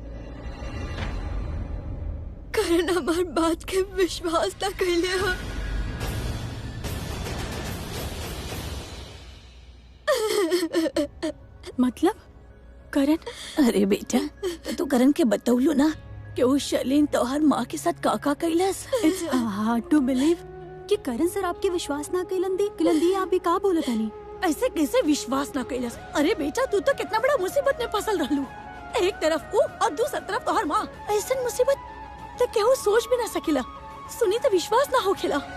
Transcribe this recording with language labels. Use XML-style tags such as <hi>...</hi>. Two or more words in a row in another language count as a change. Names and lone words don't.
<bho>करण हमार बात के विश्वास ना कइले हा। मतलब करण? अरे बेटा, तो तू करण के बतौलू ना कि वो शलीन तोहर माँ के साथ काका कैलस।</bho> <en>It's hard to believe</en> <bho>कि करण सर आपके विश्वास ना कैलन। आप भी का बोलत हनी? ऐसे कैसे विश्वास ना कैलस? अरे बेटा, तू तो कितना बड़ा मुसीबत में फंसल रहलू, एक तरफ वो और दूसरी तरफ तोहर माँ। ऐसा मुसीबत तो केहू सोच भी ना सकेला, सुनी तो विश्वास ना होखेला।</bho>